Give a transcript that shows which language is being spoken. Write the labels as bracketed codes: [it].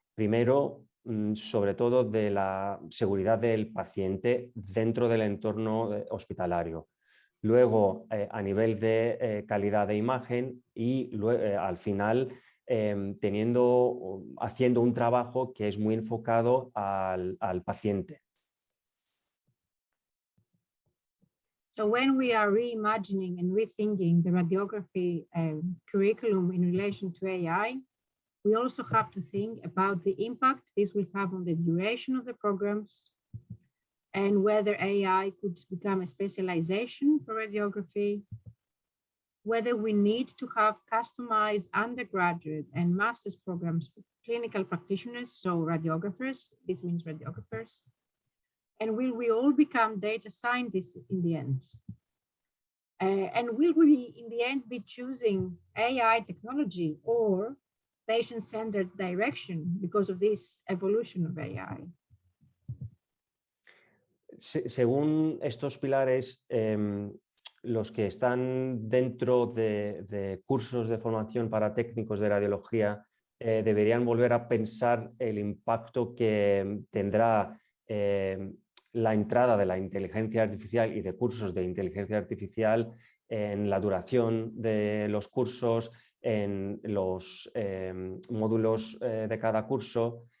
[es] Primero, sobre todo de la seguridad del paciente dentro del entorno hospitalario. Luego, a nivel de calidad de imagen y al final, haciendo un trabajo que es muy enfocado al paciente. [en] So when we are reimagining and rethinking the radiography curriculum in relation to AI, we also have to think about the impact this will have on the duration of the programs, and whether AI could become a specialization for radiography, whether we need to have customized undergraduate and master's programs for clinical practitioners, so radiographers, this means radiographers, and will we all become data scientists in the end? And will we in the end be choosing AI technology or patient-centered direction because of this evolution of AI? [es] según estos pilares, los que están dentro de cursos de formación para técnicos de radiología deberían volver a pensar el impacto que tendrá la entrada de la inteligencia artificial y de cursos de inteligencia artificial en la duración de los cursos, en los módulos de cada curso.